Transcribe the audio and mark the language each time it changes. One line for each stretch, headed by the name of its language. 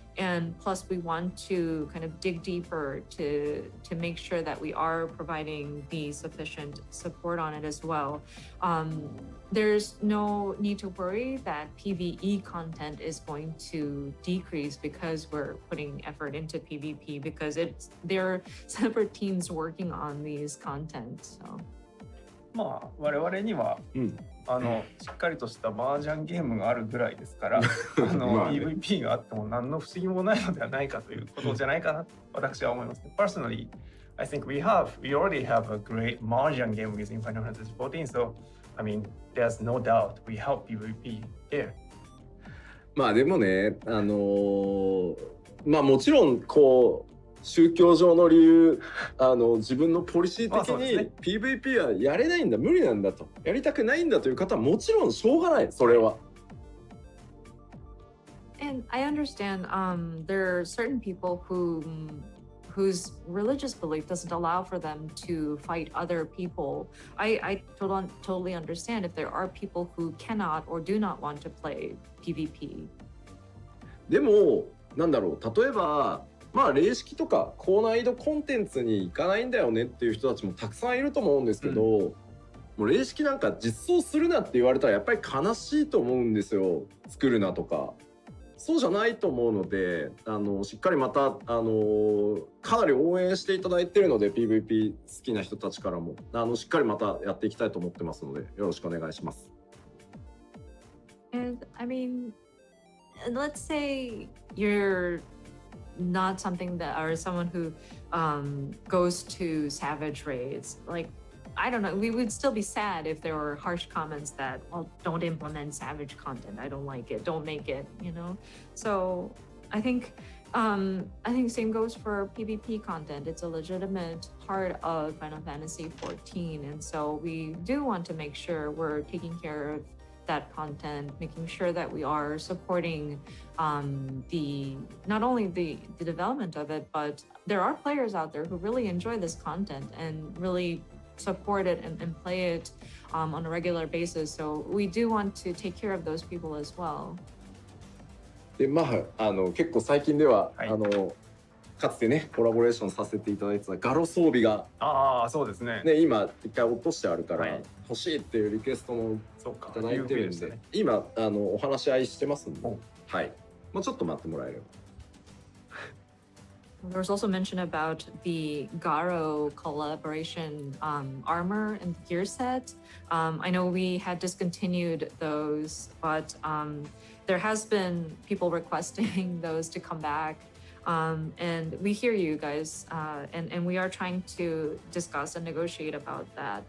English: And plus we want to kind of dig deeper to make sure that we are providing the sufficient support on it as well. There's no need to worry that PvE content is going to decrease because we're putting effort into PvP, because they're separate teams working on these content. So.
Japanese: まあ我々には、しっかりとした麻雀ゲームがあるぐらいですからPVP があっても何の不思議もないのではないかということじゃないかなと私は思います。
English: Personally, I think we already have a great mahjong game using Final Fantasy XIV, so I mean, there's no doubt we help PVP here.
Japanese: まあでもね、まあもちろんこう宗教上の理由、自分のポリシー的に PVP はやれないんだ、無理なんだと、やりたくないんだという方はもちろんしょうがない、それは。
English: And I understand there are certain people whose religious belief doesn't allow for them to fight other people. I totally understand if there are people who cannot or do not want to play PvP.
Japanese: でもなんだろう、例えばまあ霊式とか高難易度コンテンツに行かないんだよねっていう人たちもたくさんいると思うんですけど、もう霊式なんか実装するなって言われたらやっぱり悲しいと思うんですよ。作るなとか。そうじゃないと思うので、しっかりまたかなり応援していただいているので PVP 好きな人たちからもしっかりまたやっていきたいと思ってますのでよろしくお願いします。
English: And I mean, let's say you're not something that or someone who goes to savage raids. Like, I don't know, we would still be sad if there were harsh comments that, well, don't implement savage content, I don't like it, don't make it, you know. So I think same goes for PvP content. It's a legitimate part of Final Fantasy XIV, and so we do want to make sure we're taking care of that content, making sure that we are supporting not only the development of it, but there are players out there who really enjoy this content and really support it and play it on a regular basis. So we do want to take care of those people as well.
Japanese: でまあ結構最近では、かつてねコラボレーションさせていただいてたガロ装備がそうですね。今一回落としてあるから、欲しいっていうリクエストもいただいてるんで、今お話し合いしてますんで、はい。もうちょっと待ってもらえれば。
English: There was also mention about the Garo collaboration armor and gear set. I know we had discontinued those, but there has been people requesting those to come back. And we hear you guys, and we are trying to discuss and negotiate about that.